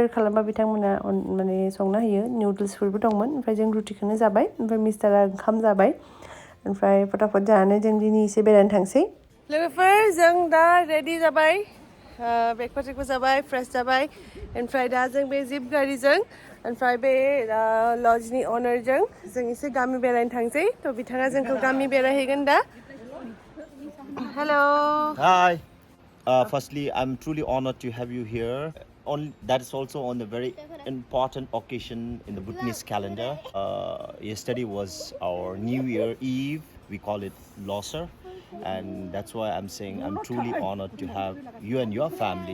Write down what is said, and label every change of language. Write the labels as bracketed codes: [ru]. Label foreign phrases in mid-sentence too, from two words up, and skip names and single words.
[brx] खालामबा बिथांमोना माने संना होयो निउडल्सफोरबो दंमोन ओमफ्राय जों रुटिखौनो जाबाय ओमफ्राय मिस्टारा ओंखाम जाबाय ओमफ्राय फटाफट जानानै जों दिनै एसे बेरायनो थांसै लोगोफोर जों दा रेडि जाबाय ब्रेकफास्टखौ जाबाय फ्रेश जाबाय ओमफ्राय दा जों बे जिप गारिजों ओमफ्राय बे लजनि अनारजों जों एसे गामि बेरायनो थांसै थ' बिथाङा जोंखौ गामि बेरायहैगोन दा हेलौ [en] Hi. Firstly, I'm truly honored to have you here. That is also on a very important occasion in the Bhutanese calendar. Yesterday was our New Year Eve. We call it Losar. And that's why I'm saying I'm truly honored to have you and your family.